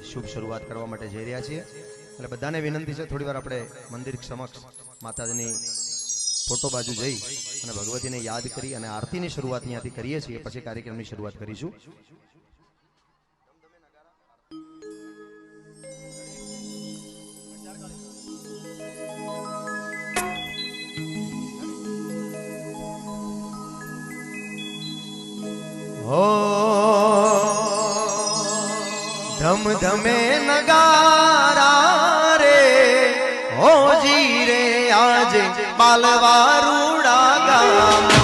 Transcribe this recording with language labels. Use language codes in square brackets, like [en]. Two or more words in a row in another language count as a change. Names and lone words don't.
[gu] શુભ શરૂઆત કરવા માટે જઈ રહ્યા છીએ એટલે બધાને વિનંતી છે થોડીવાર આપણે મંદિર સમક્ષ માતાજીની ફોટો બાજુ જઈ અને ભગવતીને યાદ કરી અને આરતીની શરૂઆત અહીંયાથી કરીએ છીએ પછી કાર્યક્રમની શરૂઆત કરીશું। હો ધમ ધમે નગારા રે હો જી રે આજ બાલવારૂડા ગામ